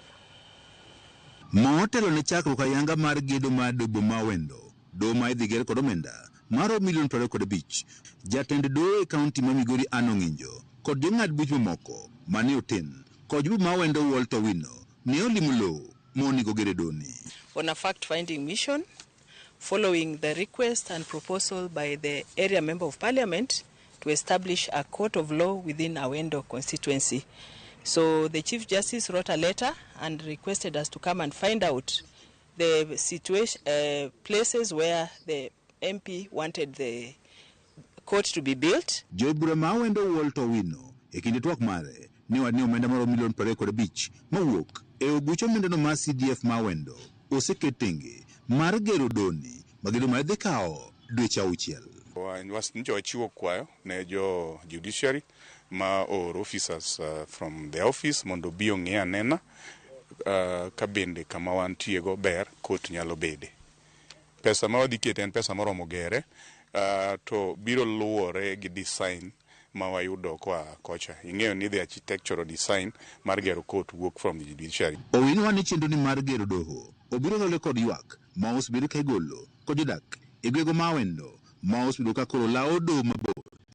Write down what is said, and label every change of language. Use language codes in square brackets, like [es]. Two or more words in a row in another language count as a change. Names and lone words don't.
[luo] Motelo ne chakruok ayanga mar gedo mar doho ma Awendo, doho ma idhi ger kod omenda maromo million 25. Jatend doho e county ma Migori Anong'injo kod jong'ad buch mamoko mane oten kod doho ma Awendo Walter Wino ne olimo lowo monigo gere doni. [en] On a fact-finding mission, following the request and proposal by the area member of parliament to establish a court of law within Awendo constituency. So the Chief Justice wrote a letter and requested us to come and find out the situation, places where the MP wanted the court to be built. [luo] Jobura ma Awendo Walter Wino e kinde twak mare ni wadni omenda maromo million 25 mawuok e oguch omenda no mar CDF ma Awendo oseket tenge mar gero doni magedo mar dhi kawo dweche 6. Njo chiwo kwayo ne jo judiciary ma [en] or officers from the office [luo] mondo bi ong'e anena ka bende kama wantiego ber kot nyalo bede. Pesa ma wadhi keto en pesa moromo gere to biro luwore gi design ma wayudo kwa kocha. Ing'eyo ni [en] the architectural design [luo] mar gero court wuok [en] from the judiciary. [luo] Owino wani chenro ni mar gero doho obiro lole kod ywak ma osbedo ka igolo kod jodak e gwego ma Awendo ma osbedo ka koro lao doho mabor